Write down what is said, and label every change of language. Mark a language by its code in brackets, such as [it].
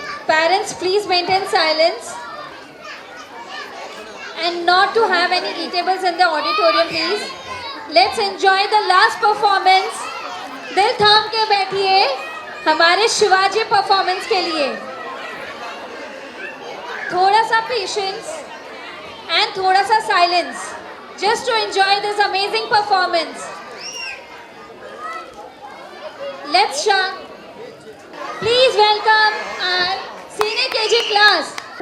[en] Parents, please maintain silence and not to have any eatables in the auditorium, please. Let's enjoy the last performance. [hi] दिल थाम के बैठिए हमारे Shivaji performance के लिए। थोड़ा सा [en] Patience and थोड़ा सा silence just to enjoy this amazing performance. Let's shout. Please welcome our senior KG class.